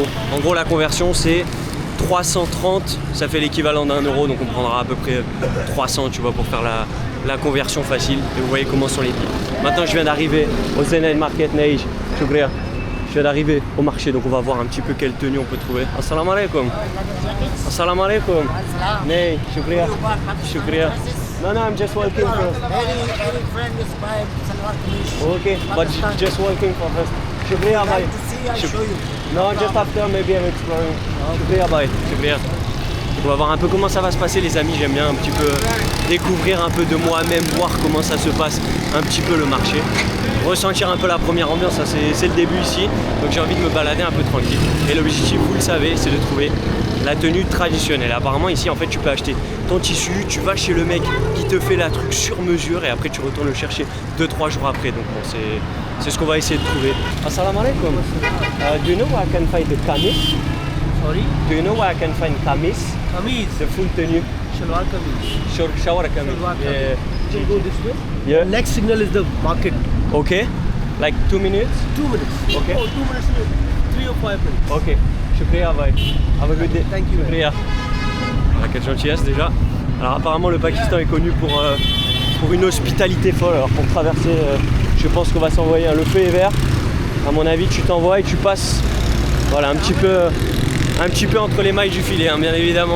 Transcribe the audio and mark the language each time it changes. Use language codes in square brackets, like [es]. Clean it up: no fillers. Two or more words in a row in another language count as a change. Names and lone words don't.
[fr] En gros la conversion c'est 330. Ça fait l'équivalent d'1 euro. Donc on prendra à peu près 300 tu vois pour faire la conversion facile. Et vous voyez comment sont les billets. Maintenant je viens d'arriver au Zainab Market Neige. [ur] Shukriya. [fr] Je viens d'arriver au marché, donc on va voir un petit peu quelle tenue on peut trouver. [ar] السلام عليكم. السلام عليكم. [ur] نہیں، شکریہ. Shukriya. [en] No, I'm just walking first. Any friend is by Salwar Kameez. Okay, but just walking for first. [ur] Shukriya, bye. [en] I'll show you. No, just after maybe I'm exploring. [ur] Shukriya, bye. Shukriya. [fr] On va voir un peu comment ça va se passer les amis, j'aime bien un petit peu découvrir un peu de moi-même, voir comment ça se passe un petit peu le marché. Ressentir un peu la première ambiance, c'est le début ici, donc j'ai envie de me balader un peu tranquille. Et l'objectif, vous le savez, c'est de trouver la tenue traditionnelle. Apparemment ici en fait tu peux acheter ton tissu, tu vas chez le mec qui te fait la truc sur mesure et après tu retournes le chercher 2-3 jours après. Donc bon, c'est ce qu'on va essayer de trouver. [ar] السلام عليكم. [en] Do you know where I can find the kameez? Sorry? Do you know where I can find kameez? Kameez. The full tenue. Shalwar Kameez. Shower kameez. Shalwar Kameez. Yeah. You go this way. Yeah. Next signal is the market. Okay. Like 2 minutes? 2 minutes. Okay. Oh, 2 minutes. 3 or 5 minutes. Ok. Shukriya, bye. Have a good day. Thank you. [ur] Shukriya. [fr] Voilà, quelle gentillesse déjà. Alors apparemment le Pakistan est connu pour une hospitalité folle. Alors pour traverser, je pense qu'on va s'envoyer. Le feu est vert. À mon avis, tu t'envoies et tu passes. Voilà, un petit peu entre les mailles du filet, hein, bien évidemment.